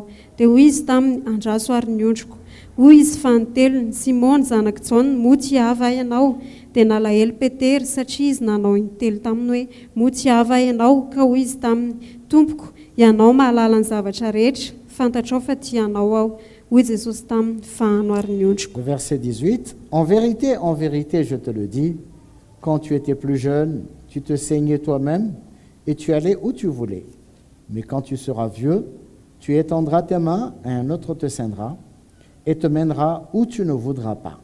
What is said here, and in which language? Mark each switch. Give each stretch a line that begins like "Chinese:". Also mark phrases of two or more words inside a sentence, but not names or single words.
Malagasy: Dia hoy izy taminy, andraso ary ny ondriko. Hoy izy fanotelony, Simona zanaky Jaona, moa tiava ianao? Dia nalahelo Petera satria izy nanao intelo taminy hoe, moa tiava ianao? Ka hoy izy taminy, tompoko, ianao mahalala ny zavatra rehetra, fantatrao fa tianao aho. Hoy Jesosy taminy, fahano ary ny ondriko.
French: Verset 18. En vérité, je te le dis, quand tu étais plus jeune, tu te saignais toi-même et tu allais où tu voulais. Mais quand tu seras vieux, tu étendras tes mains et un autre te ceindra et te mènera où tu ne voudras pas.